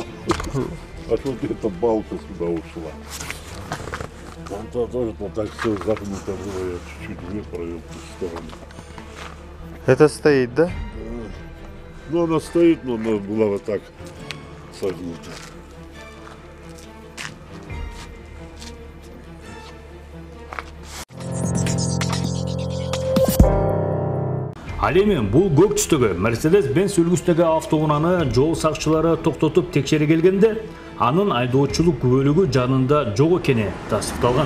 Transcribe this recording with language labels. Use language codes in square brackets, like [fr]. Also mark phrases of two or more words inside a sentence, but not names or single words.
[ru] Аж вот эта балка сюда ушла. Там тоже так все загнуто было, я чуть-чуть выправил в ту сторону. Это стоит, да? Ну, она стоит, но она была вот так согнута. [ky] Ал эми бул көк түстөгү Mercedes-Benz үлгүсүндөгү автоунааны жол сакчылары токтотуп текшере келгенде, анын айдоочулук күбөлүгү жанында жок экени тастыкталган.